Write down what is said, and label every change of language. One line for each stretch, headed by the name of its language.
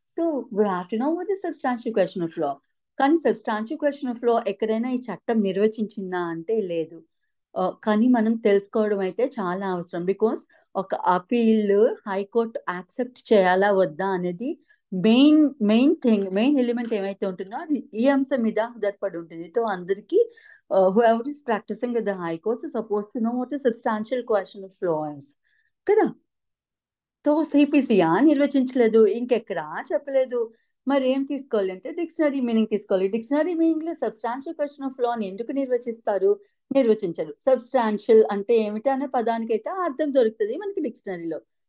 English: So we have to know what is substantive question of law.
Telugu: కానీ సబ్స్టాన్షివ్ question of law ఎక్కడైనా ఈ చట్టం నిర్వచించిందా అంటే లేదు. కానీ మనం తెలుసుకోవడం అయితే చాలా అవసరం. బికాస్ ఒక అపీల్ హైకోర్టు యాక్సెప్ట్ చేయాలా వద్దా అనేది మెయిన్ ఎలిమెంట్ ఏమైతే ఉంటుందో అది ఈ అంశం మీద ఆధారపడి ఉంటుంది.
English: So అందరికీ whoever is practicing with the high courts is supposed to know what is substantial question of law is కదా.
Telugu: సో సిపిసియా నిర్వచించలేదు, ఇంకెక్కడా చెప్పలేదు. మరి ఏం తీసుకోవాలి అంటే డిక్షనరీ మీనింగ్ తీసుకోవాలి. డిక్షనరీ మీనింగ్ లో సబ్స్టాన్షియల్ క్వశ్చన్ ఆఫ్ లా ఎందుకు నిర్వచిస్తారు? నిర్వచించరు. సబ్స్టాన్షియల్ అంటే ఏమిటి అనే పదానికి అయితే అర్థం దొరుకుతుంది మనకి డిక్షనరీలో.